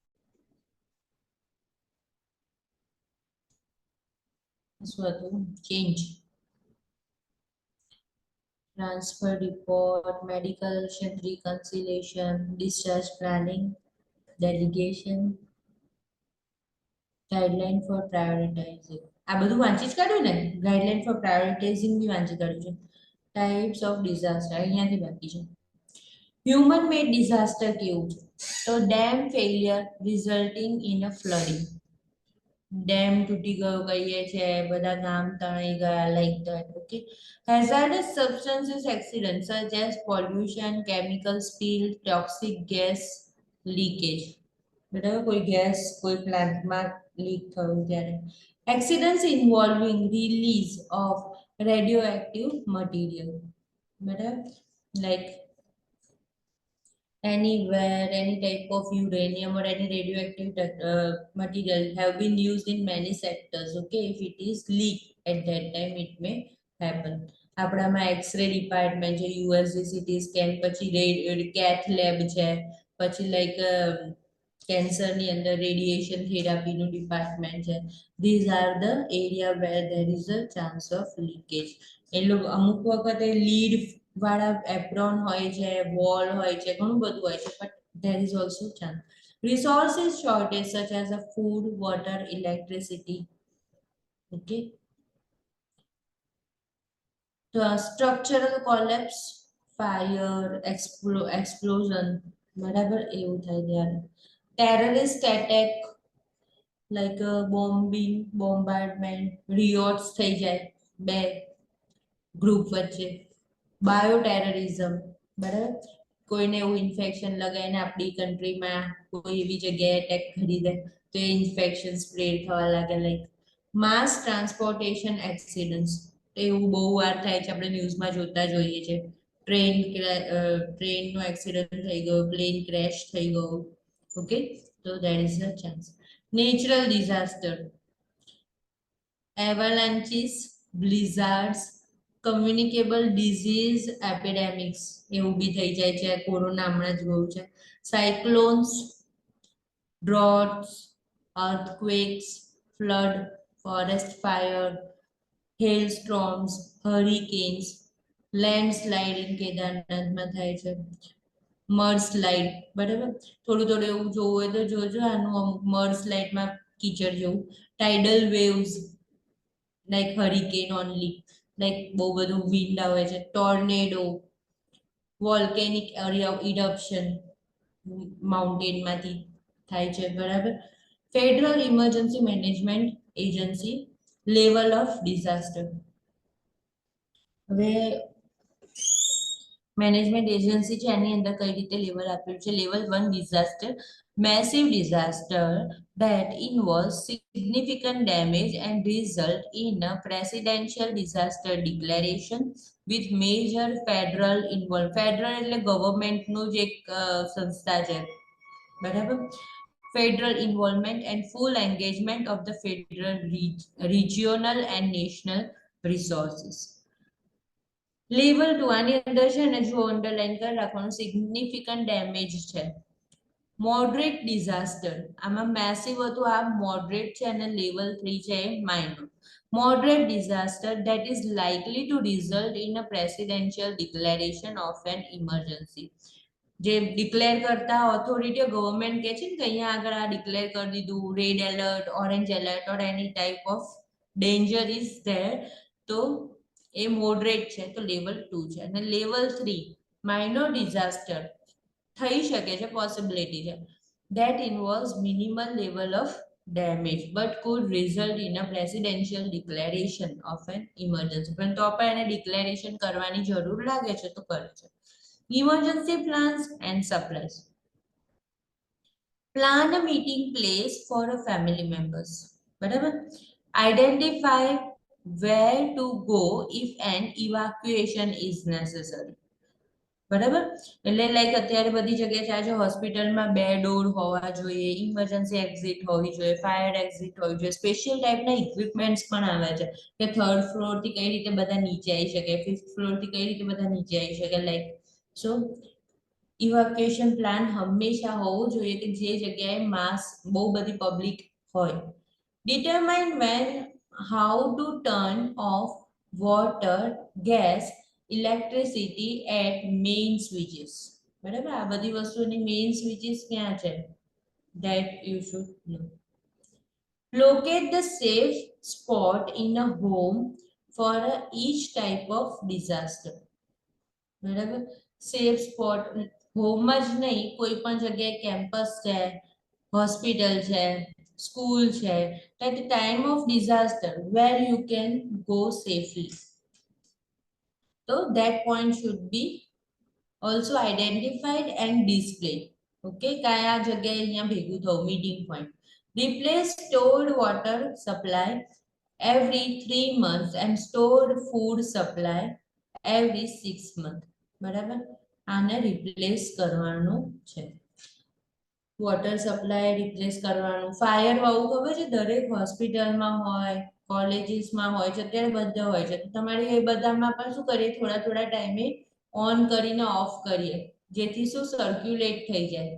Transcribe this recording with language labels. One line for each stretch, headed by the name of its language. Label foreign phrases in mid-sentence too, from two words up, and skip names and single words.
English: So change. Transfer report, medical reconciliation, discharge planning, delegation, guideline for prioritizing.
Gujarati: આ બધું વાંચી જ કાઢ્યું ને,
English: guideline for prioritizing
Gujarati: બી વાંચી કાઢ્યું છે.
English: types of disaster
Gujarati: અહીંયાથી બાકી છે.
English: human made disaster
Gujarati: કેવું છે, તો
English: dam failure resulting in a flooding.
Gujarati: ડેમ તૂટી ગયો કહીએ છે, બધા ગામ તણાઈ ગયા,
English: like that.
Gujarati: ઓકે,
English: hazardous substances accident such as pollution, chemical spill, toxic gas leakage.
Gujarati: બરાબર, કોઈ ગેસ કોઈ પ્લાન્ટમાં લીક થયું ત્યારે.
English: accidents involving release of radioactive material. બરાબર, લાઈક anywhere any type of uranium or any radioactive material have been used in many sectors. Okay, if it is leaked at that time it may happen.
Gujarati: આપણામાં
English: X-ray department
Gujarati: છે,
English: USG CT scan,
Gujarati: પછી
English: cath lab
Gujarati: છે, પછી લાઈક કેન્સરની અંદર
English: radiation therapy department
Gujarati: છે.
English: these are the area where there is a chance of leakage.
Gujarati: એ લોકો અમુક વખતે લીડ વાળા એપ્રોન હોય છે, વોલ હોય છે, ઘણું બધું હોય છે,
English: but there is also chance. Resources shortage such as a food, water, electricity. Okay. The structural collapse, fire, explosion,
Gujarati: બરાબર એવું થાય ત્યારે.
English: Terrorist attack, like bombing, bombardment, riots
Gujarati: થઈ જાય બે ગ્રુપ વચ્ચે. બાયોટેરરિઝમ, બરાબર, કોઈને એવું ઇન્ફેક્શન લગાવીને આપણી કન્ટ્રીમાં કોઈ એવી જગ્યાએ એટેક કરી દે તો એ ઇન્ફેક્શન સ્પ્રેડ થવા લાગે.
English: like mass transportation accidents,
Gujarati: એવું બહુ વાર થાય છે, આપણે ન્યૂઝમાં જોતા જોઈએ છે. ટ્રેનનો એક્સિડન્ટ થઈ ગયો, પ્લેન ક્રેશ થઈ ગયો.
English: Okay, so that is the chance. Natural disaster, avalanches, blizzards, communicable disease epidemics
Gujarati: એવું બી થઈ જાય છે. કોરોના હમણાં જ ગયું છે. સાયક્લોન્સ,
English: droughts, earthquakes, flood, forest fire, hailstorms, hurricanes, landslide in
Gujarati: કેદારનાથમાં થાય છે. મર્સલાઇડ, બરાબર. થોડું થોડું એવું જોવું હોય તો જોજો, આનું અમુક મર્સલાઇડમાં કીચડ જેવું.
English: tidal waves like hurricane only, like
Gujarati: બહુ બધું વિન્ડ આવે છે. ટોર્નેડો,
English: volcanic eruption
Gujarati: માઉન્ટેનમાંથી થાય છે, બરાબર.
English: Federal Emergency Management Agency, level of disaster.
Gujarati: હવે
English: management agency
Gujarati: છે એની અંદર કઈ રીતે લેવલ આપ્યું છે.
English: level 1 disaster, massive disaster that involves significant damage and result in a presidential disaster declaration with major federal involved.
Gujarati: ફેડરલ એટલે ગવર્મેન્ટનું જ એક સંસ્થા છે, બરાબર.
English: Federal involvement and full engagement of the federal, regional and national resources.
Gujarati: લેવલ 2 આની અંદર છે ને, જો અંડરલાઈન કરી રાખવાનું,
English: significant damage
Gujarati: છે.
English: moderate disaster,
Gujarati: આમાં મેસિવ હતું, આ મોડરેટ છે, અને લેવલ 3 છે એ માઇનર.
English: Moderate disaster that is likely to result in a presidential declaration of an emergency.
Gujarati: જે ડિક્લેર કરતા
English: authority government
Gujarati: કે છે ને કે અહીંયા આગળ આ ડિક્લેર કરી દીધું,
English: red alert, orange alert or any type of danger is there,
Gujarati: તો એ મોડરેટ છે, તો લેવલ 2 છે. અને લેવલ 3
English: minor disaster
Gujarati: થઈ શકે છે, પોસિબિલિટી છે.
English: That involves minimal level of damage but could result in a presidential declaration of an emergency.
Gujarati: પણ તો પણ એને ડિક્લેરેશન કરવાની જરૂર લાગે છે તો કરે છે.
English: Emergency plans and supplies. Plan a meeting place for a family members.
Gujarati: બરાબર.
English: Identify where to go if an evacuation is necessary.
Gujarati: બરાબર. એટલે લાઈક અત્યારે બધી જગ્યાએ ચાલે છે, હોસ્પિટલમાં 2 ડોર હોવા જોઈએ,
English: emergency exit
Gujarati: હોવી જોઈએ,
English: fire exit
Gujarati: હોવી જોઈએ. સ્પેશિયલ ટાઈપના ઇક્વિપમેન્ટ્સ પણ આવે છે કે
English: 3rd floor
Gujarati: થી કઈ રીતે બધા નીચે આવી શકે,
English: 5th floor
Gujarati: થી કઈ રીતે બધા નીચે આવી શકે.
English: like so evacuation plan
Gujarati: હંમેશા હોવું જોઈએ કે જે જગ્યાએ માસ બહુ બધી પબ્લિક હોય.
English: determine when how to turn off water, gas, electricity at main switches.
Gujarati: બરાબર. આ બધી વસ્તુની
English: main switches
Gujarati: ક્યાં છે,
English: that you should know. Locate the safe spot in a home for each type of disaster.
Gujarati: બરાબર.
English: safe spot
Gujarati: હોમમાં જ નહીં, કોઈ પણ જગ્યાએ કેમ્પસ છે, હોસ્પિટલ છે, સ્કૂલ છે,
English: at the time of disaster where you can go safely. So that point should be also identified and displayed.
Gujarati: Okay, કયા જગ્યાએ અહીંયા ભેગું થવું,
English: meeting point. Replace stored water supply every 3 months and stored food supply every 6 months.
Gujarati: બરાબર. આને રિપ્લેસ કરવાનું છે.
English: water supply
Gujarati: રિપ્લેસ કરવાનું. ફાયર વાળું ખબર છે દરેક હોસ્પિટલમાં હોય, કોલેજીસમાં હોય છે, અત્યારે બધા હોય છે. તો તમારે એ બધામાં પણ શું કરીએ, થોડા થોડા ટાઈમે ઓન કરીને ઓફ કરીએ, જેથી શું સર્ક્યુલેટ થઈ જાય.